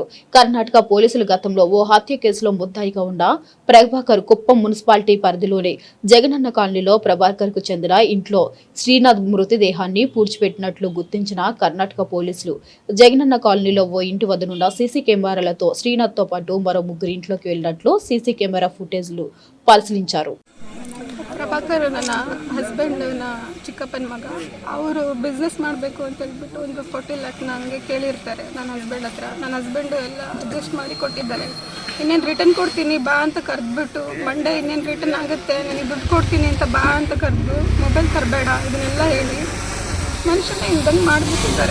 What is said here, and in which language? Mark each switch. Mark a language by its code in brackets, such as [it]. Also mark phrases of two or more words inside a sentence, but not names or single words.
[te] కర్ణాటక పోలీసులు గతంలో ఓ హత్య కేసులో ముద్దాయిగా ఉన్న ప్రభాకర్ కుప్పం మున్సిపాలిటీ పరిధిలోని జగనన్న కాలనీలో ప్రభాకర్ కు చెందిన ఇంట్లో శ్రీనాథ్ మృతదేహాన్ని పూడ్చిపెట్టినట్లు గుర్తించిన కర్ణాటక పోలీసులు జగనన్న కాలనీలో ఓ ఇంటి వద్దనున్న సీసీ కెమెరాలతో శ్రీనాథ్ తో పాటు మరో ముగ్గురు ఇంట్లోకి వెళ్లినట్లు సీసీ కెమెరా ఫుటేజ్లు పరిశీలించారు. [kn] ಪ್ರಭಾಕರ್ ನನ್ನ ಹಸ್ಬೆಂಡ್ ಚಿಕ್ಕಪ್ಪನ ಮಗ. ಅವರು ಬಿಸ್ನೆಸ್ ಮಾಡಬೇಕು ಅಂತ ಹೇಳ್ಬಿಟ್ಟು ಒಂದು 40 ಲಕ್ಷ ನನಗೆ ಕೇಳಿರ್ತಾರೆ ನನ್ನ ಹಸ್ಬೆಂಡ್ ಹತ್ರ. ನನ್ನ ಹಸ್ಬೆಂಡು ಎಲ್ಲ ಅಡ್ಜಸ್ಟ್ ಮಾಡಿ ಕೊಟ್ಟಿದ್ದಾರೆ. ಇನ್ನೇನು ರಿಟರ್ನ್ ಕೊಡ್ತೀನಿ ಬಾ ಅಂತ ಕರೆದ್ಬಿಟ್ಟು ಮಂಡೇ ಇನ್ನೇನು ರಿಟರ್ನ್ ಆಗುತ್ತೆ ನನಗೆ ದುಡ್ಡು ಕೊಡ್ತೀನಿ ಅಂತ ಬಾ ಅಂತ ಕರೆದು ಮೊಬೈಲ್ ತರಬೇಡ ಇದನ್ನೆಲ್ಲ ಹೇಳಿ ಮನುಷ್ಯನ ಹಿಂಗೆ ಮಾಡಿಬಿಟ್ಟಿದ್ದಾರೆ.